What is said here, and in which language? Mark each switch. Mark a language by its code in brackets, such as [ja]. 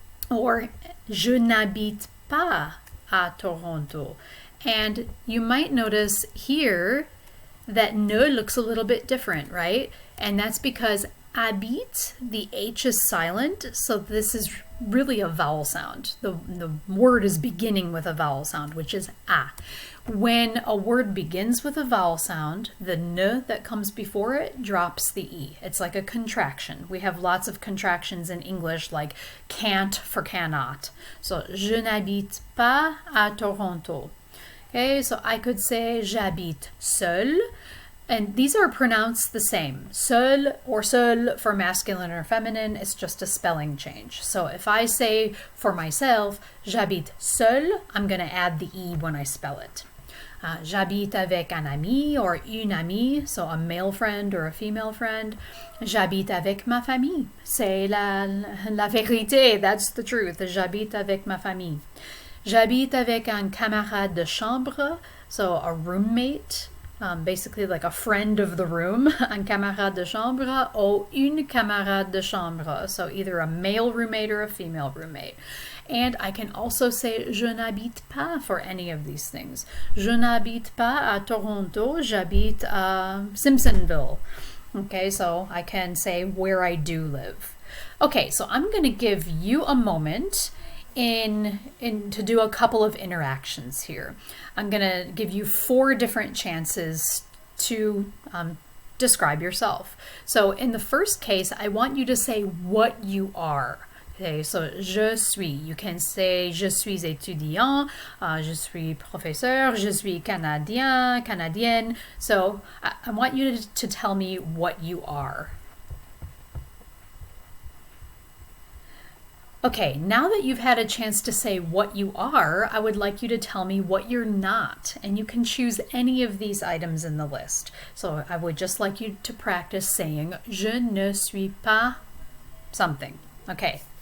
[fr] or je n'habite pas à Toronto. [en] And you might notice here that ne looks a little bit different, right? And that's because habite, the H is silent, so this is really a vowel sound. The word is beginning with a vowel sound, which is a. When a word begins with a vowel sound, the ne that comes before it drops the e. It's like a contraction. We have lots of contractions in English, like can't for cannot. [fr] So, je n'habite pas à Toronto. [en] Okay, so I could say [fr] j'habite seul, [en] and these are pronounced the same. Seul or seul for masculine or feminine, it's just a spelling change. So if I say for myself, [fr] j'habite seul, [en] I'm going to add the e when I spell it. [fr] J'habite avec un ami [en] or [fr] une amie, [en] so a male friend or a female friend. [fr] J'habite avec ma famille. C'est la vérité, [en] that's the truth. [fr] J'habite avec ma famille. J'habite avec un camarade de chambre, [en] so a roommate, basically like a friend of the room, [fr] un camarade de chambre, ou une camarade de chambre, [en] so either a male roommate or a female roommate. And I can also say [fr] je n'habite pas [en] for any of these things. [fr] Je n'habite pas à Toronto, j'habite à Simpsonville. [en] Okay, so I can say where I do live. Okay, so I'm going to give you a moment to do a couple of interactions here. I'm going to give you 4 different chances to describe yourself. So in the first case, I want you to say what you are. Okay, so [fr] je suis. [en] You can say [fr] je suis étudiant, je suis professeur, je suis canadien, canadienne. [en] So I want you to tell me what you are. Okay, now that you've had a chance to say what you are, I would like you to tell me what you're not. And you can choose any of these items in the list. So I would just like you to practice saying [fr] je ne suis pas [en] something. Okay.